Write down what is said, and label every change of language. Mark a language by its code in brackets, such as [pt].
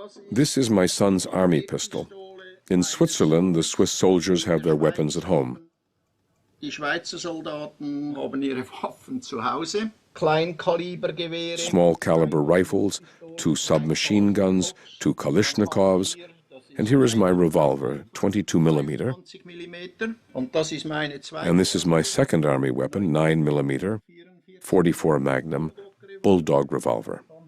[en] This is my son's army pistol. In Switzerland, the Swiss soldiers have their weapons at home. [de] Die Schweizer Soldaten haben ihre Waffen zu Hause. Kleinkalibergewehre. [en] Small caliber rifles, 2 submachine guns, 2 Kalashnikovs, and here is my revolver, 22 millimeter. And this is my second army weapon, 9 millimeter, 44 Magnum, Bulldog revolver.